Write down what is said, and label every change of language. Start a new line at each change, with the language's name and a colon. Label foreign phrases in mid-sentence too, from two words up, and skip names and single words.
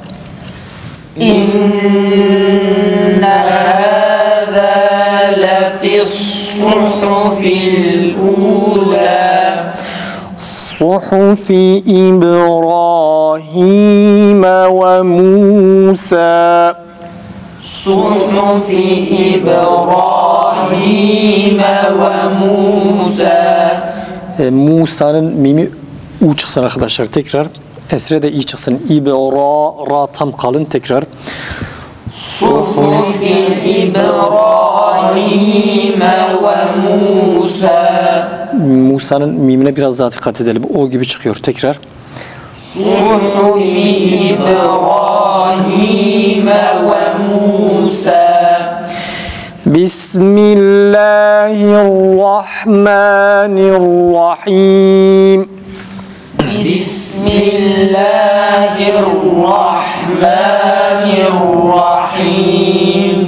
Arabic: إن هذا لفي الصحف الأولى صحف إبراهيم وموسى صحف إبراهيم وموسى
Turkish: Musa'nın mimi u çıksın arkadaşlar tekrar. Esre de iyi çıksın. Ra tam kalın tekrar.
Arabic: صحف إبراهيم وموسى
Turkish: Musa'nın mimine biraz daha dikkat edelim. O gibi çıkıyor tekrar. صحف إبراهيم وموسى
Arabic: بسم الله الرحمن الرحيم. بسم الله الرحمن الرحيم